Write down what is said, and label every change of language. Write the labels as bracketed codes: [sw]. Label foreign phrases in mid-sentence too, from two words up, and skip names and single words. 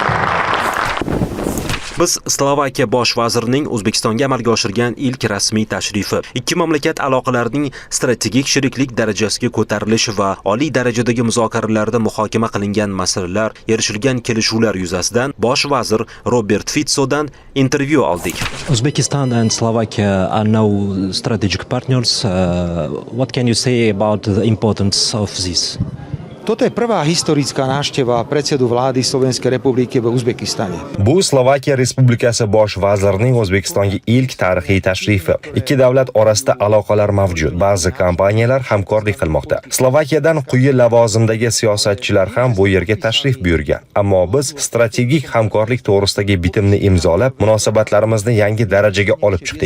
[uz] Biz Slovakiya bosh vazirining O'zbekistonga amalga oshirgan ilk rasmiy tashrifi, ikki mamlakat aloqalarining strategik sheriklik darajasiga ko'tarilishi va oliy darajadagi muzokaralarda muhokama qilingan masalalar, erishilgan kelishuvlar yuzasidan bosh vazir Robert Ficodan intervyu oldik. [en] Uzbekistan and Slovakia are now strategic partners. What can you say about the importance of this? [sk] Toto je prvá historická návšteva predsedu vlády Slovenskej republiky v Uzbekistane. [uz] Bu Slovakiya Respublikasi bosh vazirining O'zbekistonga ilk tarixiy tashrifi. Ikki davlat orasida aloqalar mavjud. Ba'zi kompaniyalar hamkorlik qilmoqda. Slovakiyadan quyi lavozimdagi siyosatchilar ham bu yerga tashrif buyurgan. Ammo biz strategik hamkorlik to'g'risidagi bitimni imzolab, munosabatlarimizni yangi darajaga olib chiqdik.